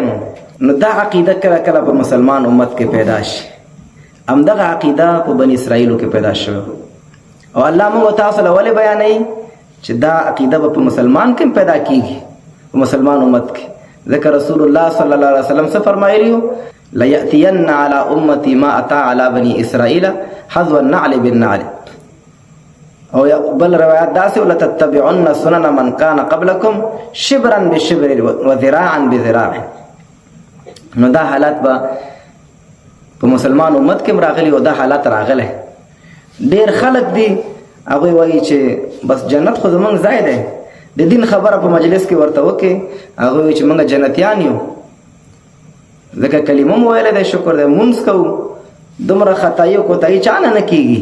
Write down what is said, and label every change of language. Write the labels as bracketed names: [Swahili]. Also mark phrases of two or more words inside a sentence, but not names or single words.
[Pashto] نو دا عقیده کله کله په مسلمان امت کې پیدا شي. همدغه عقیده په بنی اسرائیلو کې پیدا شوه او الله موږ تاسو له ولې بیانوي چې دا عقیده به په مسلمان کې پیدا کیږي، په مسلمان امت کې. ذکر رسول الله [Arabic] صلی الله علیه وسلم [Pashto] څه فرمایلی وو؟ [Arabic] لَيَأْتِيَنَّ عَلَى أُمَّتِي مَا أَتَى عَلَى بَنِي إِسْرَائِيلَ حَذْوَ النَّعْلِ بِالنَّعْلِ. [Pashto] او بل روایت داسې [Arabic] وَلَتَتَّبِعُنَّ سُنَنَ مَنْ كَانَ قَبْلَكُمْ شِبْرًا بِشِبْرٍ وَذِرَاعًا بِذِرَاعٍ. [Pashto] نو دا حالات به په مسلمان امت کې راغلي او دا حالات راغله. ډېر خلک دي هغوی وایي چې بس جنت خو زموږ ځای دی. د دین خبره په مجلس کې ورته وکړي، هغوی وایي چې موږ جنتیان یو، ځکه کلمه مو ویلی دی، شکر دی، مونځ کوو، دومره خطایي او کوتاهي چا نه کېږي.